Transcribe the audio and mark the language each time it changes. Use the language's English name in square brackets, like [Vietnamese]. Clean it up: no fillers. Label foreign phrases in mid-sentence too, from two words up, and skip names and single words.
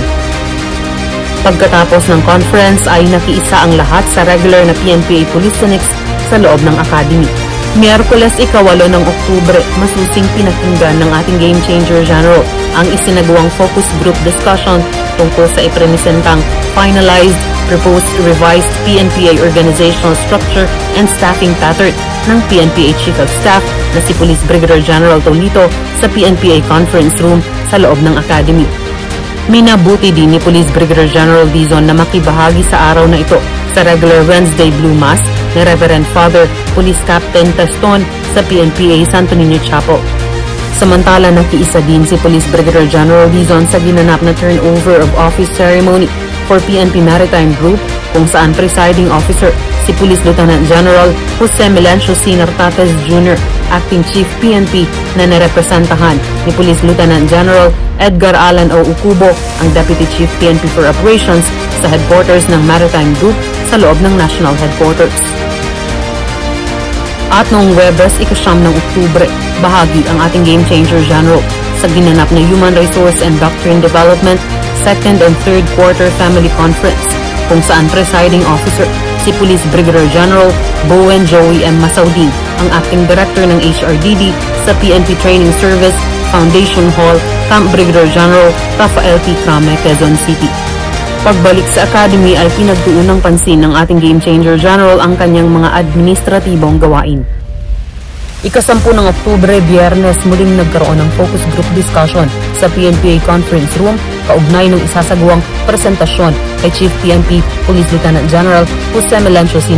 [Filipino] Pagkatapos ng conference ay nakiisa ang lahat sa regular na PNPA Police Clinics sa loob ng Academy. Miyerkules, ika-8 ng Oktubre, masusing pinakinggan ng ating Game Changer General ang isinagawang [English] focus group discussion [Filipino] tungkol sa ipresentang [English] finalized, proposed, revised PNPA organizational structure and staffing pattern [Filipino] ng PNPA Chief of Staff na si Police Brigadier General Tolito sa PNPA Conference Room sa loob ng Academy. Minabuti din ni Police Brigadier General Dizon na makibahagi sa araw na ito sa [English] regular Wednesday Blue Mass [Filipino] ni Reverend Father Police Captain Teston sa PNPA Santo Niño Chapel. Samantala, nakiisa din si Police Brigadier General Dizon sa ginanap na [English] turnover of office ceremony for PNP Maritime Group [Filipino] kung saan [English] presiding officer [Filipino] si Police Lieutenant General Jose Melencio C. Nartates Jr., [English] Acting Chief PNP [Filipino] na narepresentahan ni Police Lieutenant General Edgar Alan O. Ucubo, ang [English] Deputy Chief PNP for Operations [Filipino] sa headquarters ng Maritime Group sa loob ng National Headquarters. At noong Webes, ika-9 ng Oktubre, bahagi ang ating Game Changer General sa ginanap na Human Resource and Doctrine Development 2nd and 3rd Quarter Family Conference kung saan [English] presiding officer [Filipino] si Police Brigadier General Bowen Joey M. Masaudin, ang [English] Acting Director [Filipino] ng HRDD sa PNP Training Service, Foundation Hall, Camp Brigadier General Rafael P. Crame, Quezon City. Pagbalik sa Academy ay pinagtuon ng pansin ng ating Game Changer General ang kanyang mga administratibong gawain. Ika-10 ng Oktubre, Biyernes, muling nagkaroon ng [English] focus group discussion [Filipino] sa PNPA Conference Room kaugnay ng isasagawang presentasyon kay Chief PNP Police Lieutenant General Jose Melencio C.